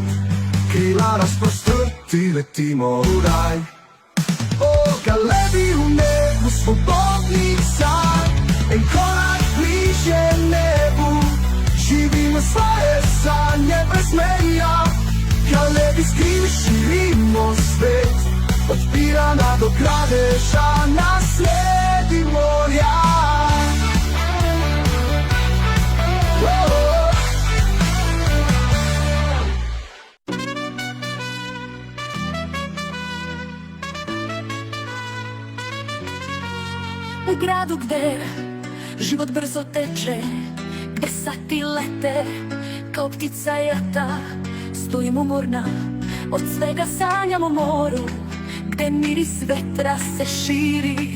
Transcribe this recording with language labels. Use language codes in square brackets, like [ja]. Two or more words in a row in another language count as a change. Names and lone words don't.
[sl] Krila razprostrti, letimo v raj, o, galebi v nebu svobodnih sanj. En korak bližje nebu, živimo svoje sanje brez meja. Galebi s krili širimo svet, od Pirana do Gradeža na sredi morja. [sr] U gradu gde život brzo teče, gde sati lete kao ptica jata, stojim umorna, od svega sanjam o moru, gde miris vetra se širi.